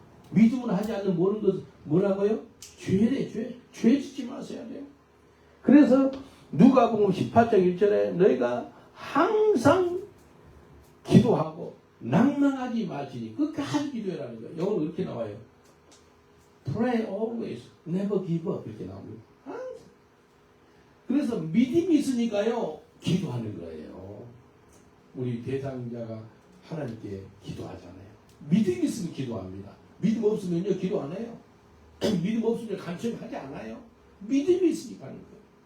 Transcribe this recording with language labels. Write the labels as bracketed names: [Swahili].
[Korean] 믿음으로 하지 않는 모든 것은 뭐라고요? 죄래, 죄. 죄 짓지 마셔야 돼요. 그래서 누가복음 18장 1절에 너희가 항상 기도하고 낭망하지 말지니 끝까지 기도해라는 거예요. 영어로 이렇게 나와요. [English] Pray always, never give up [Korean] 이렇게 나옵니다. 항상. 그래서 믿음이 있으니까요. 기도하는 거예요. 우리 대상자가 하나님께 기도하잖아요. 믿음이 있으면 기도합니다. 믿음 없으면요 기도 안 해요. 믿음 없으면 간청하지 않아요. 믿음이 있으니까 하는 거예요.